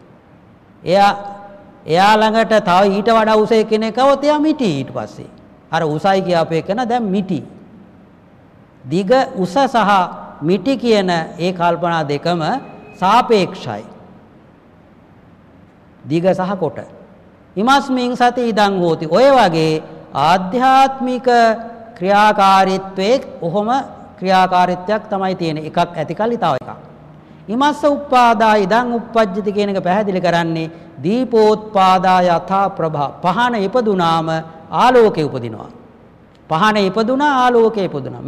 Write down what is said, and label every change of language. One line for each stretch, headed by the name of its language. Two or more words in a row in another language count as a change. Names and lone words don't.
Sinhala: එයා ළඟට තව ඊට වඩා උස එක්කෙනෙක් આવොත් එයා මිටි ඊට පස්සේ. අර උසයි කියපු එකන දැන් මිටි. දිග උස සහ මිටි කියන ඒ කල්පනා දෙකම සාපේක්ෂයි. දිග සහ කොට.
Pali: ඉමස්මින් සති ඉදං හෝති.
Sinhala: ඔය වගේ ආධ්‍යාත්මික ක්‍රියාකාරීත්වයේ ඔහොම ක්‍රියාකාරීත්වයක් තමයි තියෙන්නේ. එකක් ඇති කල්ලි තව එකක්.
Pali: ඉමස්ස උප්පාදා ඉදං උප්පජ්ජති
Sinhala: කියන එක පැහැදිලි කරන්නේ
Sanskrit: දීපෝත්පාදා යථා ප්‍රභා.
Sinhala: පහන ඉපදුනාම ආලෝකේ උපදිනවා. පහන ඉපදුනා ආලෝකේ ඉපදුනා.